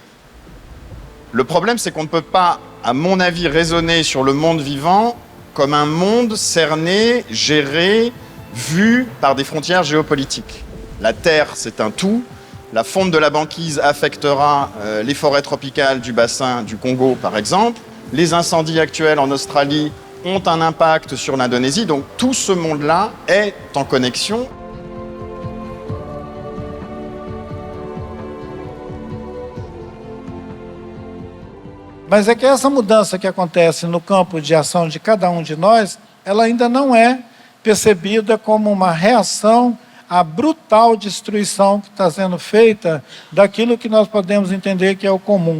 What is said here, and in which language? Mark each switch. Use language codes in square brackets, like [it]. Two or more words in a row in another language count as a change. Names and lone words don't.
[fr] Le problème, c'est qu'on ne peut pas, à mon avis, raisonner sur le monde vivant comme un monde cerné, géré, vu par des frontières géopolitiques. La Terre, c'est un tout. La fonte de la banquise affectera les forêts tropicales du bassin du Congo, par exemple. Les incendies actuels en Australie ont un impact sur l'Indonésie. Donc tout ce monde-là est en connexion. [pt] Mas é que essa mudança que acontece no campo de ação de cada um de nós, ela ainda não é percebida como uma reação à brutal destruição que está sendo feita daquilo que nós podemos entender que é o comum.